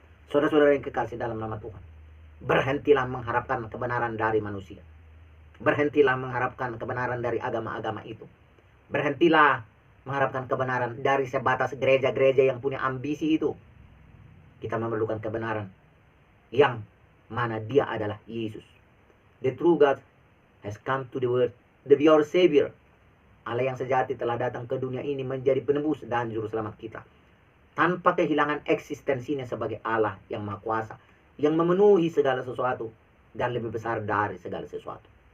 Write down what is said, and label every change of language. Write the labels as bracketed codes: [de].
[id] Saudara-saudara yang kekasih dalam nama Tuhan, berhentilah mengharapkan kebenaran dari manusia. Berhentilah mengharapkan kebenaran dari agama-agama itu. Berhentilah mengharapkan kebenaran dari sebatas gereja-gereja yang punya ambisi itu. Kita memerlukan kebenaran yang mana dia adalah Yesus. [en] The true God has come to the world to be our Savior. [id] Allah yang sejati telah datang ke dunia ini menjadi penebus dan juru selamat kita. Tanpa kehilangan eksistensinya sebagai Allah yang maha kuasa, yang memenuhi segala sesuatu dan lebih besar dari segala sesuatu.